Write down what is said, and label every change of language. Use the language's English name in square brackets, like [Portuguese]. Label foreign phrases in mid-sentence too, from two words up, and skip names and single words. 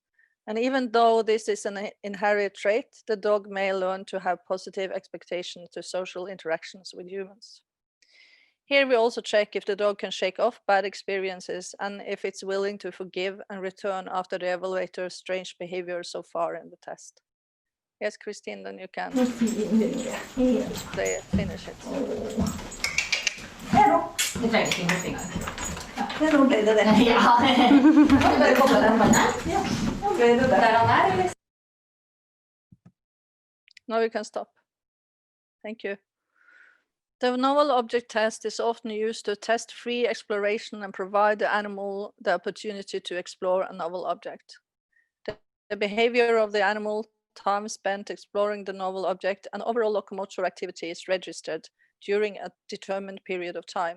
[English] And even though this is an inherited trait, the dog may learn to have positive expectations to social interactions with humans. Here we also check if the dog can shake off bad experiences and if it's willing to forgive and return after the evaluator's strange behavior so far in the test. Yes, Christine, then you can finish it. [Norwegian] Det trenger ikke noe engang. Ja, nå ble det det. Ja, kan du bare koble den vannet? Ja, nå ble det der han eller? [English] Now we can stop. Thank you. The novel object test is often used to test free exploration and provide the animal the opportunity to explore a novel object. The behavior of the animal, time spent exploring the novel object, and overall locomotor activity is registered during a determined period of time.